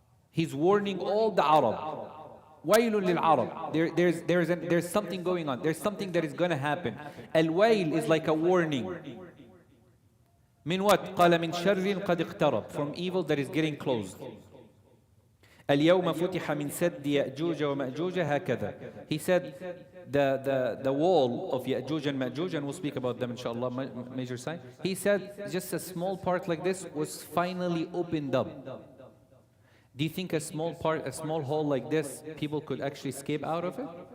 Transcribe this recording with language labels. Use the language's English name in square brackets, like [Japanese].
[English] He's warning all the Arab. [Arabic] Waylun lil Arab. [English] There's something going on. There's something that is going to happen. Al-Wayl is like a warning. [Arabic] Min [English] what? [Arabic] قال من شر قد اقترب. [English] From evil that is getting close. [Arabic] اليوم فتح من سد يأجوج ومأجوج هكذا. [English] He said the wall of Ya'juj and Ma'juj, and we'll speak about them inshallah, major sign. He said just a small part like this was finally opened up. Do you think a small hole like this, people could actually escape out of it?